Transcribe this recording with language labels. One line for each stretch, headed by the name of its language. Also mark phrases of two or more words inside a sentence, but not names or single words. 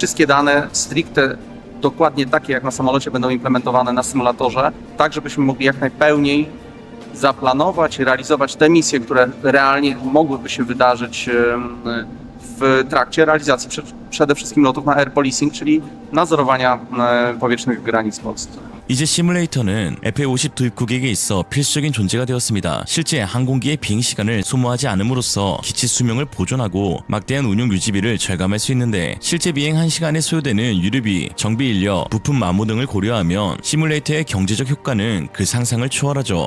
Polish: Wszystkie dane stricte dokładnie takie jak na samolocie będą implementowane na symulatorze, tak żebyśmy mogli jak najpełniej zaplanować i realizować te misje, które realnie mogłyby się wydarzyć w trakcie realizacji przede wszystkim lotów na
English: air policing,
Polish: czyli nadzorowania powietrznych granic Polski.
Korean: 이제 시뮬레이터는 FA-50 도입국에게 있어 필수적인 존재가 되었습니다. 실제 항공기의 비행 시간을 소모하지 않음으로써 기체 수명을 보존하고 막대한 운용 유지비를 절감할 수 있는데, 실제 비행 1시간에 소요되는 유류비, 정비 인력, 부품 마모 등을 고려하면 시뮬레이터의 경제적 효과는 그 상상을 초월하죠.